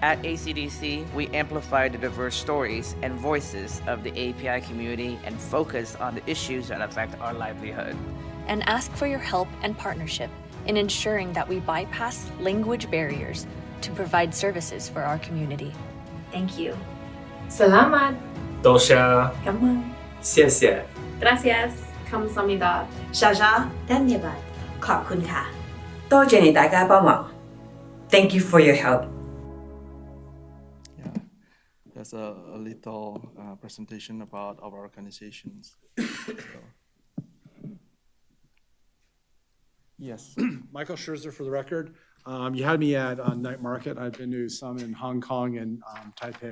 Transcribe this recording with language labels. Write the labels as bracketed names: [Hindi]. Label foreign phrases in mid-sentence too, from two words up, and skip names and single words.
[English] At ACDC, we amplify the diverse stories and voices of the AAPI community and focus on the issues that affect our livelihood. And ask for your help and partnership in ensuring that we bypass language barriers to provide services for our community. Thank you. Salamat. Tosha. Come on. 谢谢. Gracias. 감사합니다. 莎莎 धन्यवाद [Thai] ขอบคุณค่ะ [Chinese] 多谢你大家帮忙 [English] Thank you for your help. Yeah, that's a little presentation about our organizations. So, Yes, Michael Scherzer for the record. You had me at Night Market. I've been to some in Hong Kong and Taipei.